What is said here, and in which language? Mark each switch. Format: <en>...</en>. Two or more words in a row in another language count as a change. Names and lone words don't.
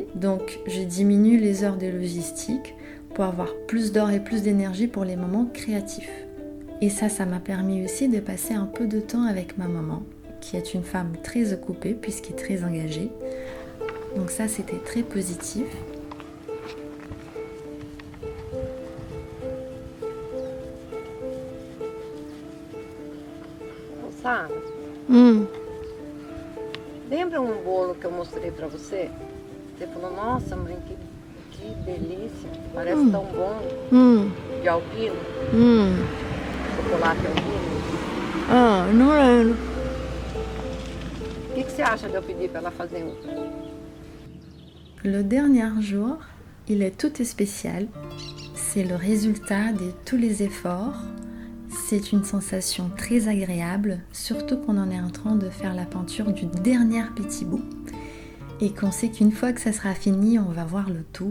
<fr>Donc, je diminue les heures de logistique pour avoir plus d'heures et plus d'énergie pour les moments créatifs. Et ça m'a permis aussi de passer un peu de temps avec ma maman, qui est une femme très occupée puisqu'elle est très engagée. Donc ça, c'était très positif.</fr> <pt>Sara, lembra um bolo que eu mostrei pra você? Você falou, nossa mãe, que Que delícia. Parece tão bom. De alpino. Chocolate alpino. Não lembro. O que você acha de eu pedir para ela fazer um?</pt> <fr>Le dernier jour, il est tout spécial. C'est le résultat de tous les efforts. C'est une sensation très agréable, surtout qu'on en est en train de faire la peinture du dernier petit bout. Et qu'on sait qu'une fois que ça sera fini, on va voir le tout.</fr>